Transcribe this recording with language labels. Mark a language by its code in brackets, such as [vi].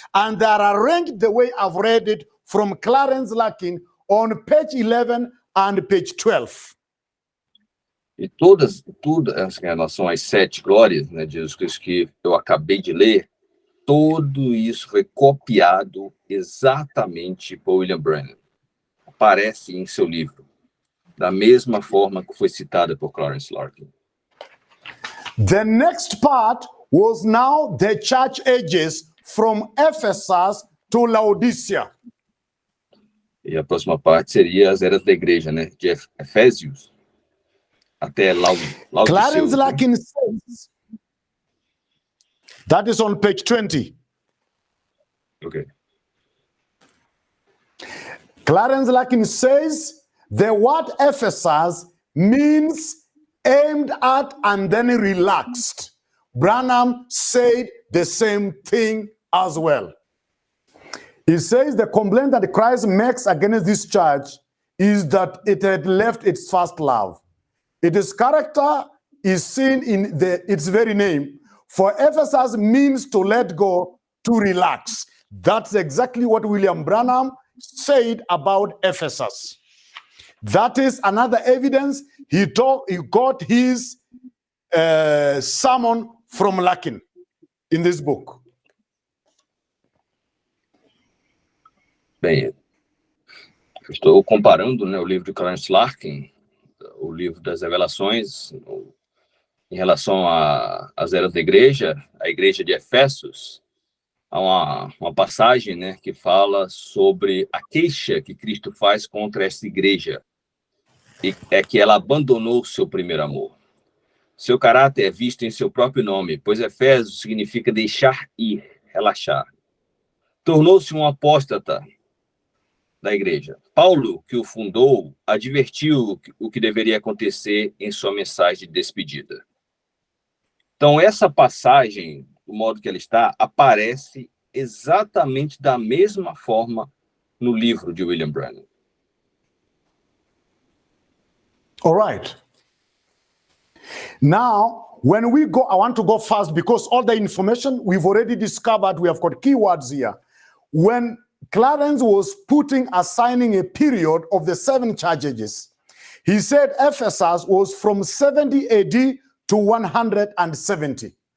[en] And they are arranged the way I've read it from Clarence Larkin on page 11 and page 12. [pt] E tudo em relação às 7 glórias, né, de Jesus Cristo que eu acabei de ler, tudo isso foi copiado exatamente por William Branham. Aparece em seu livro, da mesma forma que foi citada por Clarence Larkin. [en] The next part was now the church ages from Ephesus to Laodicea. [pt] E a próxima parte seria as eras da igreja, né, de Efésios até Laodiceu. [en] Clarence Larkin says, that is on page 20. Okay. Clarence Larkin says the word Ephesus means aimed at and then relaxed. Branham said the same thing as well. He says the complaint that Christ makes against this church is that it had left its first love. Its character is seen in its very name. For Ephesus means to let go, to relax. That's exactly what William Branham said about Ephesus. That is another evidence he got his sermon from Larkin in this book. [pt] Bem, estou comparando, né, o livro de Clarence Larkin, o livro das Revelações, em relação às eras da igreja, a igreja de Efésios. Há uma passagem, né, que fala sobre a queixa que Cristo faz contra essa igreja, e é que ela abandonou o seu primeiro amor. Seu caráter é visto em seu próprio nome, pois Efésios significa deixar ir, relaxar. Tornou-se um apóstata da igreja. Paulo, que o fundou, advertiu o que deveria acontecer em sua mensagem de despedida. Então, essa passagem, do modo que ela está, aparece exatamente da mesma forma no livro de William Branham. [en] All right. Now, when we go, I want to go fast because all the information we've already discovered, we have got keywords here. When Clarence was assigning a period of the 7 church ages, he said Ephesus was from 70 AD to 170.